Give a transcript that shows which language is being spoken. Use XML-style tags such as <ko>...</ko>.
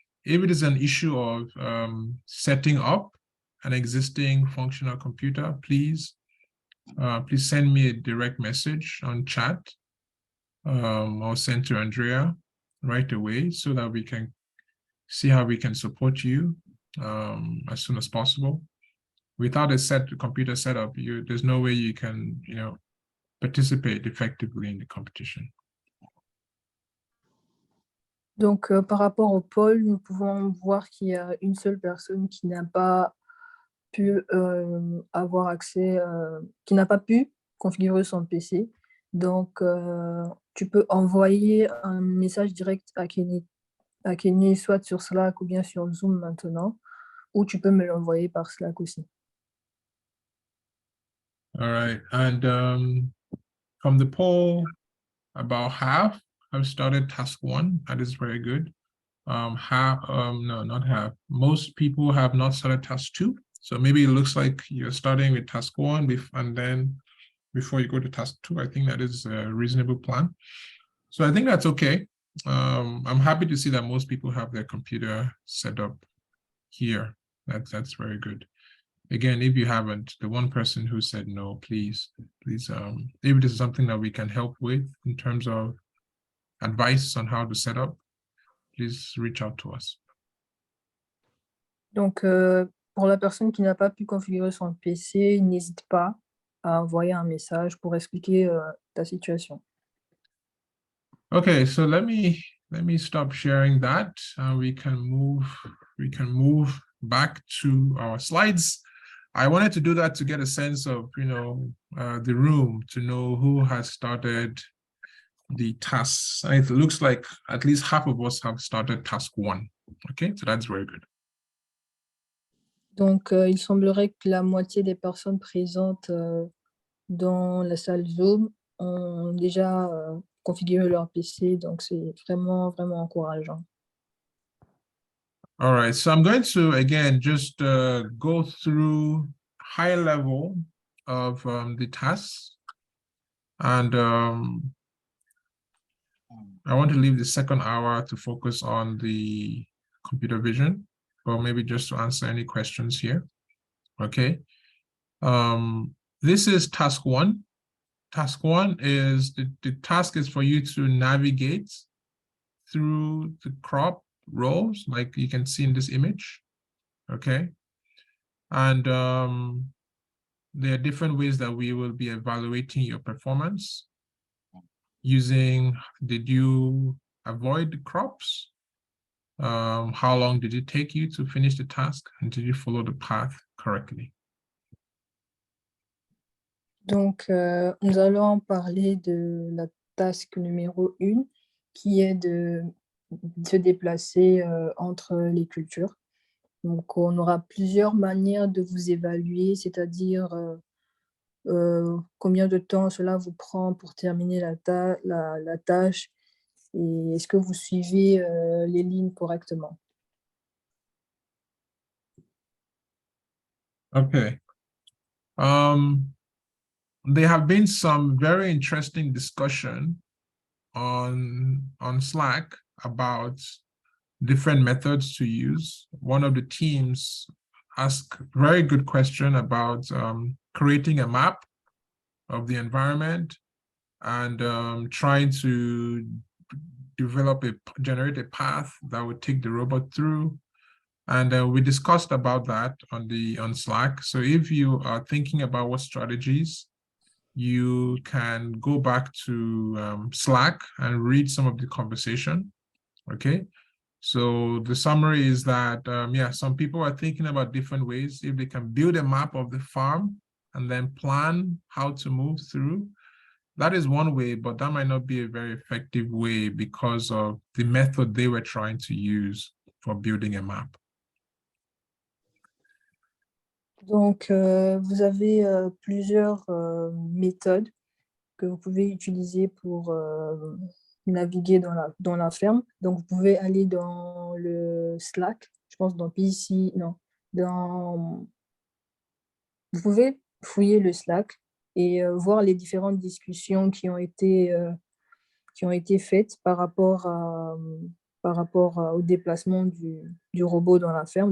<en>If it is an issue of setting up an existing functional computer, please send me a direct message on chat or send to Andrea right away so that we can see how we can support you as soon as possible. Without a computer setup, there's no way you can, participate effectively in the competition.</en> <fr>Donc, par rapport au pôle, nous pouvons voir qu'il y a une seule personne qui n'a pas pu avoir accès, qui n'a pas pu configurer son PC. Donc, tu peux envoyer un message direct à Kenny, soit sur Slack ou bien sur Zoom maintenant, ou tu peux me l'envoyer par Slack aussi.</fr> <en>All right, and from the poll, about half have started task 1. That is very good. No, not half. Most people have not started task 2. So maybe it looks like you're starting with task 1 and then before you go to task 2. I think that is a reasonable plan. So I think that's okay. I'm happy to see that most people have their computer set up here. That's very good. Again, if you haven't, the one person who said no, please, if it is something that we can help with in terms of advice on how to set up, please reach out to us.</en> <fr>Donc, pour la personne qui n'a pas pu configurer son PC, n'hésite pas à envoyer un message pour expliquer ta situation.</fr> <en>Okay, so let me stop sharing that. We can move back to our slides. I wanted to do that to get a sense of, the room, to know who has started the tasks. And it looks like at least half of us have started task 1. Okay, so that's very good.</en> <fr>Donc, il semblerait que la moitié des personnes présentes dans la salle Zoom ont déjà configuré leur PC, donc c'est vraiment, vraiment encourageant.</fr> <en>All right, so I'm going to, again, just go through high level of the tasks. And I want to leave the second hour to focus on the computer vision, or maybe just to answer any questions here. Okay. This is task 1. Task 1 is, the task is for you to navigate through the crop rows, like you can see in this image. Okay. And there are different ways that we will be evaluating your performance using, did you avoid the crops? How long did it take you to finish the task? And did you follow the path correctly?</en> <fr>Donc, nous allons parler de la task numéro 1, qui est de se déplacer entre les cultures. Donc, on aura plusieurs manières de vous évaluer, c'est-à-dire combien de temps cela vous prend pour terminer la tâche et est-ce que vous suivez les lignes correctement.</fr> <en>Okay. There have been some very interesting discussion on Slack about different methods to use. One of the teams asked a very good question about creating a map of the environment and trying to generate a path that would take the robot through. And we discussed about that on Slack. So if you are thinking about what strategies, you can go back to Slack and read some of the conversation. Okay. So the summary is that, yeah, some people are thinking about different ways. If they can build a map of the farm and then plan how to move through, that is one way, but that might not be a very effective way because of the method they were trying to use for building a map.</en> <fr>Donc, vous avez plusieurs méthodes que vous pouvez utiliser pour naviguer dans la ferme. Donc, vous pouvez aller dans le Slack, je pense dans PC, non, vous pouvez fouiller le Slack et voir les différentes discussions qui ont été faites par rapport au déplacement du robot dans la ferme.</fr>